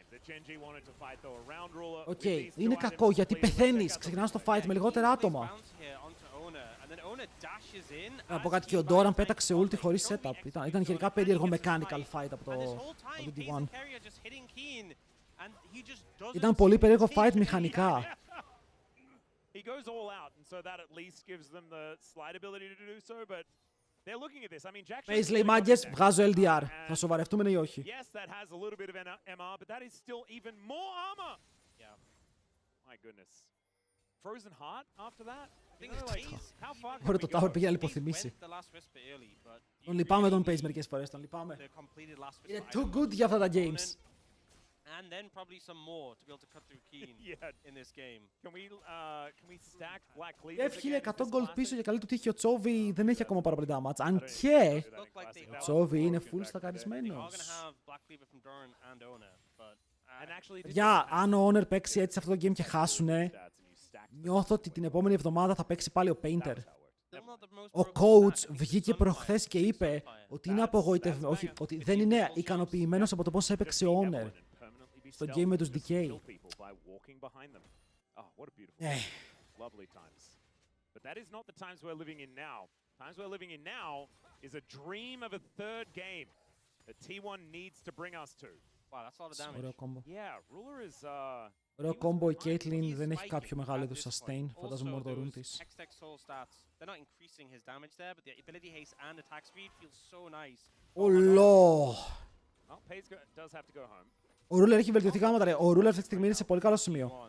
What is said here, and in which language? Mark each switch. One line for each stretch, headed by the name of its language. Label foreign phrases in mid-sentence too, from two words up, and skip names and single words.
Greek: Οκ, είναι κακό γιατί πεθαίνεις. Ξεκινάς το fight με λιγότερα άτομα. Να πω κάτι, και ο Doran πέταξε ulti χωρίς setup. Ήταν γενικά περίεργο
English: mechanical fight
Greek: από το D1. Ήταν πολύ περίεργο fight μηχανικά.
English: He goes all out, and so that at least gives them the slight ability to do so, but they're looking at this. I mean, Jack
Greek: Pace λέει μάγκες, βγάζω LDR. Θα σοβαρευτούμε ή όχι.
English: Yes, that has a little bit of MR, but that is still even more armor. Yeah. My goodness. Frozen Heart after that?
Greek: Ωραία, το Tower πήγε να λιποθυμήσει. Τον λυπάμαι τον Pace μερικές φορές, τον λυπάμαι. Είναι
English: too good
Greek: για αυτά τα games.
English: And then probably some more to be able to cut through Keen in this game. Can we stack Black Cleavers?
Greek: Έφυγε 100 gold πίσω και καλή του τύχη ο Chovy δεν έχει ακόμα πάρα πολύ damage. Αν και ο Chovy είναι full στακαρισμένος. Για αν ο Honor παίξει έτσι σε αυτό το game και χάσουνε, νιώθω ότι την επόμενη εβδομάδα θα παίξει πάλι ο Painter. Ο coach βγήκε προχθές και είπε ότι είναι όχι, ότι δεν είναι ικανοποιημένος από το πώς έπαιξε ο Honor στο game με τους Decay.
English: Lovely times. But that is not the times we're living in now. Times we're living in now is a dream of a third game that T1 needs to bring us to. Wow, that's a lot of damage.
Greek: Ωραίο κόμπο.
English: Yeah, Ruler is
Greek: Ωραίο κόμπο, η Caitlyn δεν έχει κάποιο μεγάλο είδους sustain. Φαντάζομαι μόνο το rune της. Ολό! Ο Ruler έχει βελτιωθεί γάμματα ρε. Ο Ruler αυτή τη στιγμή είναι σε πολύ καλό σημείο.